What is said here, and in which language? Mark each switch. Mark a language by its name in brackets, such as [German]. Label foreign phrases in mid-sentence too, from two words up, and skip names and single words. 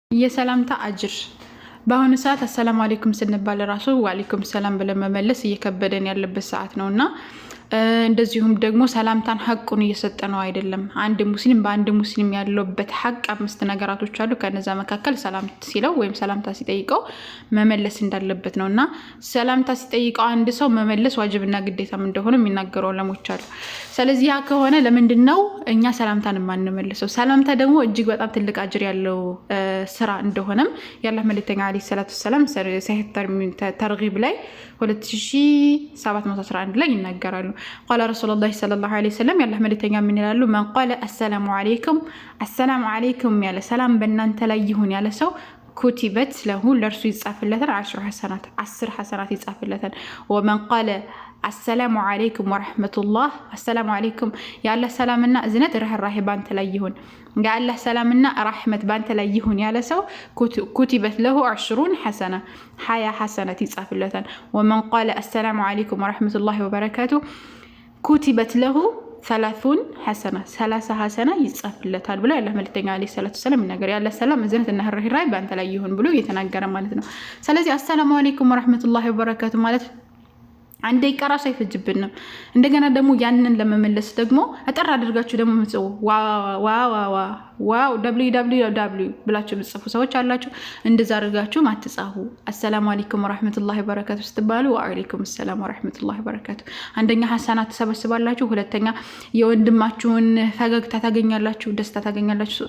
[Amharic] የሰላምታ አጅር በአሁኑ ሰዓት [Arabic] السلام عليكم [Amharic] ስንባል ራሱ [Arabic] وعليكم السلام [Amharic] ብለን መመለስ እየከበደን ያለበት ሰዓት ነውና እንደዚሁም ደግሞ ሰላምታን ሐቁን እየሰጠነው አይደለም። አንድ ሙስሊም በአንድ ሙስሊም ያለበት ሐቅ አምስት ነገራቶች አሉ። ከነዛ መካከል ሰላም ሲለው ወይም ሰላምታ ሲጠይቀው መመለስ እንዳለበት ነውና ሰላምታ ሲጠይቀው አንድ ሰው መመለስ ዋጅብና ግዴታም እንደሆነ የሚናገሩ ዑለሞች አሉ። ስለዚህ ያ ከሆነ ለምንድነው እኛ ሰላምታን ማንመልሰው? ሰላምታ ደግሞ እጅግ በጣም ትልቅ አጅር ያለው ስራ እንደሆነም ያላህ መልእክተኛ [Arabic] عليه الصلاة والسلام [Amharic] ሰሂህ ተርጊብ ላይ 2711 ላይ ይናገራሉ። [Arabic] قال رسول الله صلى الله عليه وسلم يالله [Amharic] ملتኛ ምን ይላሉ? [Arabic] من قال السلام عليكم [Amharic] ያለ ሰላም በእናንተ ላይ ይሁን ያለ ሰው [Arabic] كتبت له [Amharic] ለርሱ ይጻፍለታል 10 ሐሰናት ይጻፍለታል። [Arabic] ومن قال السلام عليكم ورحمة الله السلام عليكم [Amharic] ያለ ሰላምና እዝነት ርህራሄ ባንተ ላይ ይሁን ያለ ሰላምና ረህመት ባንተ ላይ ይሁን ያለ ሰው كتبت [Arabic] له 20 حسنة 20 حسنات [Amharic] ይጻፍለታል። [Arabic] ومن قال السلام عليكم ورحمة الله وبركاته كتبت له 30 حسنة 30 حسنة [Amharic] ይጻፍለታል ብሎ ያላህ መልእክተኛ [Arabic] عليه الصلاة والسلام [Amharic] ይናገር። ያለ ሰላም እዝነት እና ርህራሄ ባንተ ላይ ይሁን ብሎ እየተናገረ ማለት ነው። ስለዚህ [Arabic] السلام عليكم ورحمة الله وبركاته [Amharic] ማለት አንዴ ይቀራሽ አይፈጅብንም። እንደገና ደግሞ ያንን ለመመለስ ደግሞ አጠር አድርጋችሁ ደግሞ ምጽው ዋው www ብላችሁ ምጽፉ ሰዎች አላችሁ። እንደዛ አድርጋችሁ ማትጻፉ [Arabic] السلام عليكم ورحمة الله وبركاته [Amharic] ስትባሉ [Arabic] وعليكم السلام ورحمة الله وبركاته [Amharic] አንደኛ ሐሰናት ተሰበስባላችሁ፣ ሁለተኛ የወንድማችሁን ፈገግታ ታገኛላችሁ፣ ደስታ ታገኛላችሁ፣